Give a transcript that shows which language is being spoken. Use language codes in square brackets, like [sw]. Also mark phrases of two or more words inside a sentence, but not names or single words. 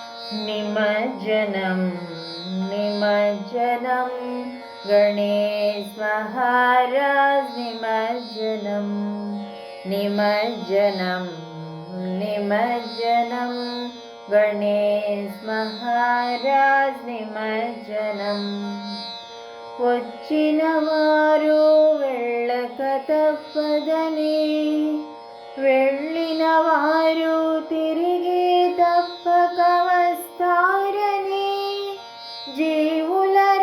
[sa] निमज्जनं निमज्जनं गणेश महाराज निमज्जनं निमज्जनं निमज्जनं गणेश महाराज निमज्जनं [te] వచ్చిన వారు వెళ్ళక తప్పదని వెళ్ళిన వారు తిరిగి తప్పక వస్తారని జీవుల